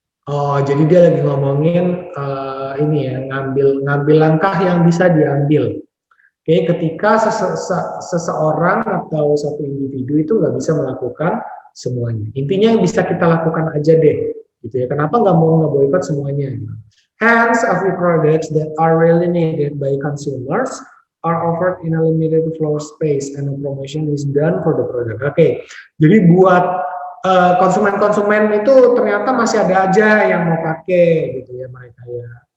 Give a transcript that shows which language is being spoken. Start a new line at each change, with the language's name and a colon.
Indonesian: Oh, jadi dia lagi ngomongin ini ya, ngambil langkah yang bisa diambil. Oke, ketika seseorang atau satu individu itu nggak bisa melakukan semuanya. Intinya yang bisa kita lakukan aja deh, gitu ya. Kenapa nggak mau ngeboikot semuanya?
English: Hence, a few products that are really needed by consumers are offered in a limited floor space and a promotion is done for the product.
Indonesian: Oke, jadi buat konsumen-konsumen itu ternyata masih ada aja yang mau pakai gitu ya mereka ya.